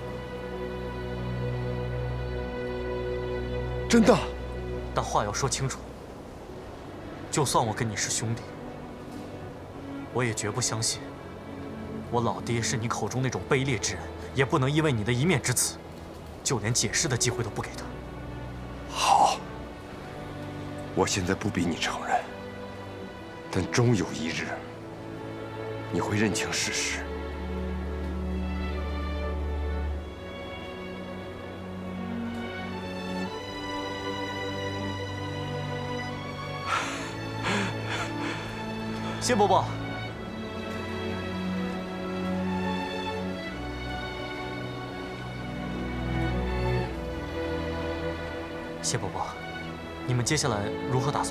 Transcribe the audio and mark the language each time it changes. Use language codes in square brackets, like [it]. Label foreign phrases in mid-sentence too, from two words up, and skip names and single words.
[zh] 真的？但話要說清楚，就算我跟你是兄弟，我也絕不相信，我老爹是你口中那種卑劣之人，也不能因為你的一面之詞，就連解釋的機會都不給他。好，我現在不逼你承認，但終有一日，你會認清事實。謝伯伯，謝伯伯，你們接下來如何打算？